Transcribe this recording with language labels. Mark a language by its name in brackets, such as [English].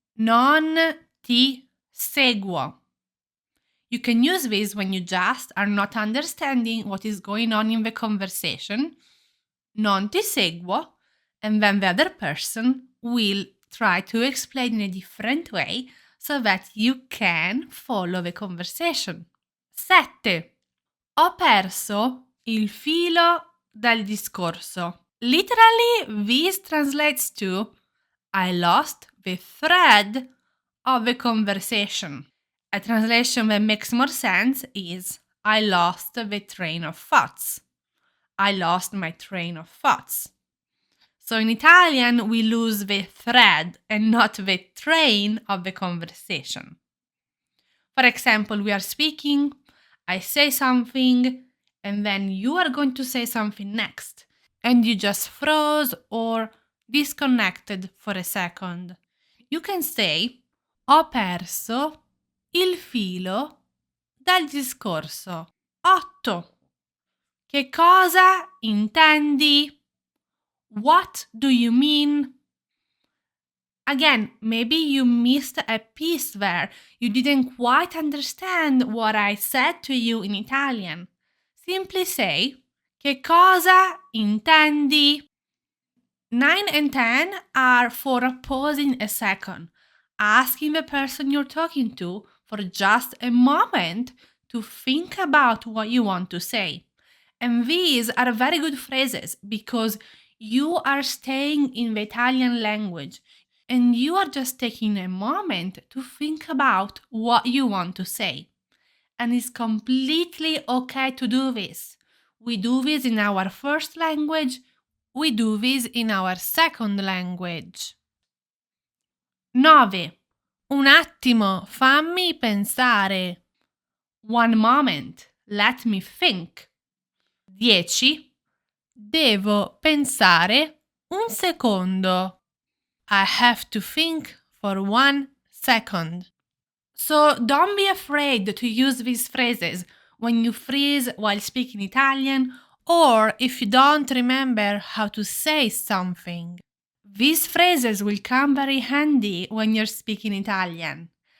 [Italian] Non ti seguo. [English] You can use this when you just are not understanding what is going on in the conversation. [Italian] Non ti seguo. [English] and then the other person will try to explain in a different way so that you can follow the conversation. 7. [Italian] Ho perso il filo del discorso. [English] Literally, this translates to I lost the thread of the conversation. A translation that makes more sense is I lost the train of thoughts. I lost my train of thoughts. So in Italian, we lose the thread and not the train of the conversation. For example, we are speaking, I say something, and then you are going to say something next, and you just froze or disconnected for a second. You can say, [Italian] ho perso il filo del discorso. 8. Che cosa intendi? [English] What do you mean? Again, maybe you missed a piece there. You didn't quite understand what I said to you in Italian. Simply say, [Italian] che cosa intendi? [English] 9 and 10 are for pausing a second, asking the person you're talking to for just a moment to think about what you want to say. And these are very good phrases because you are staying in the Italian language and you are just taking a moment to think about what you want to say. And it's completely okay to do this. We do this in our first language, we do this in our second language. 9. [Italian] Un attimo, fammi pensare. [English] One moment, let me think. 10. [Italian] Devo pensare un secondo. [English] I have to think for 1 second. So don't be afraid to use these phrases when you freeze while speaking Italian or if you don't remember how to say something. These phrases will come very handy when you're speaking Italian.